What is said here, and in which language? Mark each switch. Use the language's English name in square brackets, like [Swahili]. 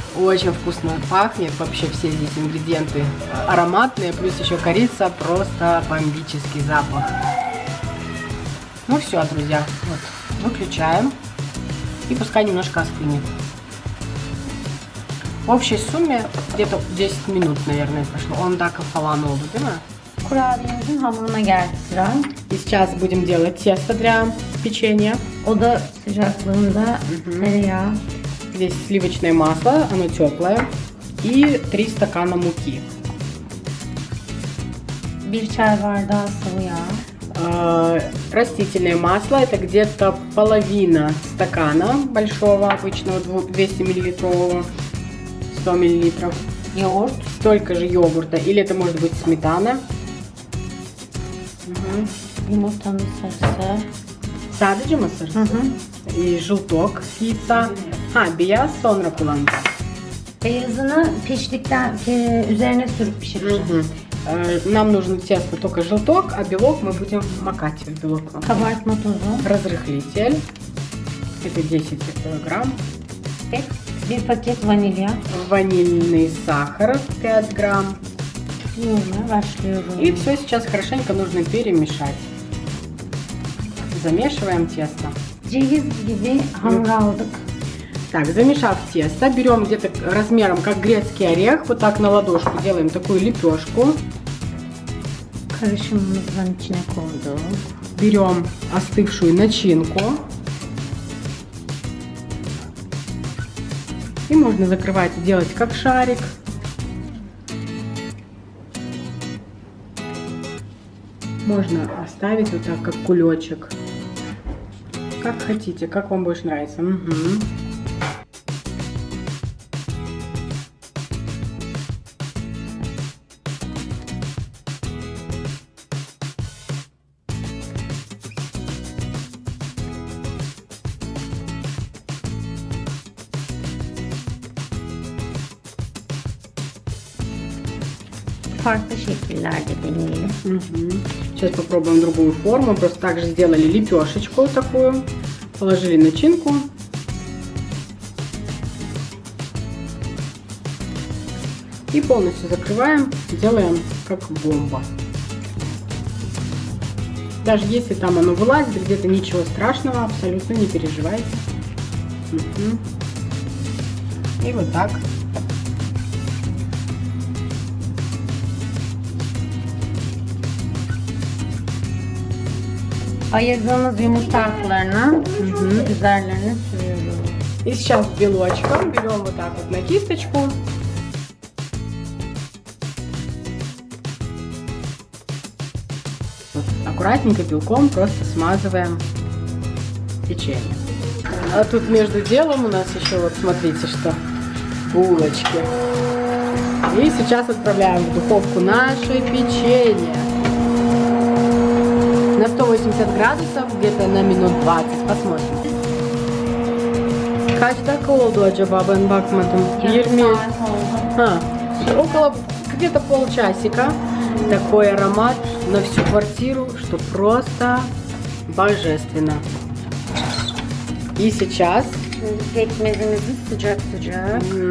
[Russian] Очень вкусно пахнет. Вообще все здесь ингредиенты ароматные. Плюс еще корица. Просто бомбический запах. Ну все, друзья. Вот. Выключаем. И пускай немножко остынет. В общей сумме где-то 10 минут, наверное, прошло. Он так [Turkish] falan oldu, değil mi? Kurabiyemizin hamuruna geldi sıra. [Russian] И сейчас будем делать тесто для печенья. [Turkish] Oda sıcaklığında tereyağı, [Russian] Здесь сливочное масло, оно теплое. И 3 стакана муки. [Turkish] 1 çay bardağı sıvı yağ. [Russian] Растительное масло, это где-то половина стакана большого, обычного 200 миллилитрового, 100 миллилитров. [Turkish] Yoğurt. [Russian] Столько же йогурта, или это может быть сметана. [Turkish] Yumurtanın sarısı. Sadece mi sarısı? [Russian] И желток с яйца. [Turkish] Beyaz sonra kullanacağız. Beyazını piştikten üzerine sürüp pişireceğiz. [Russian] Нам нужно тесто только желток, а белок мы будем макать в белок. [Turkish] Kabartma tozu. [Russian] Разрыхлитель. Это 10 грамм. [Turkish] 1 paket vanilya. [Russian] Ванильный сахар 5 грамм. [Turkish] Yoğurmaya başlıyorum. [Russian] И все сейчас хорошенько нужно перемешать. замешиваем тесто. [Turkish] Ceviz gibi hamur aldık. [Russian] Так, замешав тесто, берем где-то размером как грецкий орех, вот так на ладошку делаем такую лепешку. [Turkish] Karışımımızın içine koyduk. [Russian] Берем остывшую начинку. И можно закрывать и делать как шарик. Можно оставить вот так, как кулечек. Как хотите, как вам больше нравится. Угу. [Turkish] Farklı şekillerde deneyelim. [Russian] Угу. Сейчас попробуем другую форму. Просто также сделали лепешечку такую. Положили начинку. И полностью закрываем. Делаем как бомба. Даже если там оно вылазит где-то, ничего страшного. Абсолютно не переживайте. Угу. И вот так. [Turkish] Ayırdığımız yumurta aklarını üzerlerine sürüyoruz. [Russian] И сейчас белочком берем вот так вот на кисточку. Вот, аккуратненько белком просто смазываем печенье. А тут между делом у нас еще вот смотрите что, булочки. И сейчас отправляем в духовку наше печенье. На 180 градусов, где-то на минут 20. Посмотрим. [Turkish] Kaç dakika oldu acaba, ben bakmadım. [Russian] 20. Ha, около где-то полчасика. Такой аромат на всю квартиру, что просто божественно. И сейчас [Turkish] Pekmezimizi sıcak sıcak.